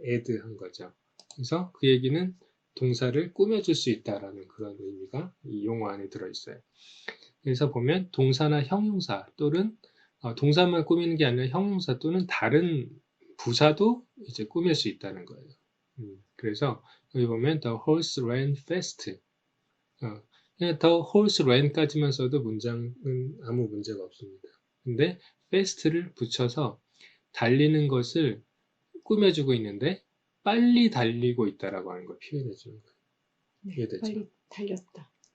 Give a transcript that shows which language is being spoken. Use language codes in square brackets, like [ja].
[ko] add한 거죠. 그래서 그 얘기는 동사를 꾸며줄 수 있다라는 그런 의미가 이 용어 안에 들어있어요. 그래서 보면 동사나 형용사 또는 동사만 꾸미는 게 아니라 형용사 또는 다른 부사도 이제 꾸밀 수 있다는 거예요. 그래서 여기 보면 [en] the horse ran fast. [ko] 그냥 [en] the horse ran [ko] 까지만 써도 문장은 아무 문제가 없습니다. 근데 fast를 붙여서 달리는 것을 꾸며주고 있는데 빨리 달리고 있다라고 하는 걸 표현해 주는 거예요. 네. 이해되죠? 빨리 달렸다.